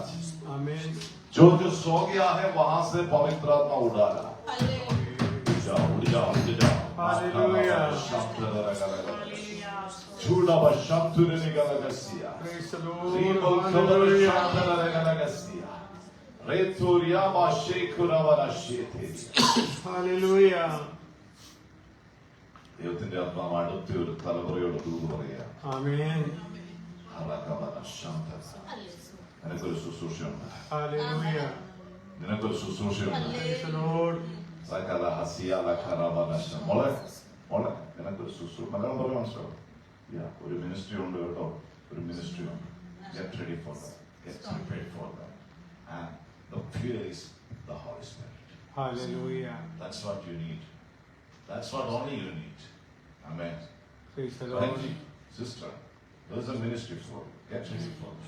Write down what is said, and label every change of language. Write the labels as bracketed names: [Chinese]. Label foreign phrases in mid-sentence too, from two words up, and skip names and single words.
[Hindi] आमीन। जो जो सो गया है वहां से पवित्र आत्मा उड़ा रहा है। उड़ जाओ हालेलुया। झूला बशंतुरे निगलगसिया रीबल खबर शांतलगलगसिया रेतुरिया बाशेकुरा वरशेते। हालेलुया। [Malayalam] ദൈവത്തിന്റെ ആത്മാവ് അടുത്ത ഒരു തലമുറയോട് ദൂത് പറയാ. ആമേൻ. നിനക്കൊരു ശുശ്രൂഷയുണ്ട്. ഹല്ലേലൂയ. നിനക്കൊരു ശുശ്രൂഷയുണ്ട്. മോളെ മോളെ നിനക്കൊരു ശുശ്രൂഷ മലയാളം പറയാൻ മനസ്സിലാവും. ഒരു മിനിസ്ട്രി ഉണ്ട് കേട്ടോ. ഒരു മിനിസ്ട്രി ഉണ്ട്. [English] Get ready for that. Get prepared for that. And the fuel is the Holy Spirit. Hallelujah. That's what you need. That's what only you need. Amen. Praise the Lord. Sister, there's a ministry for you. Get ready for it.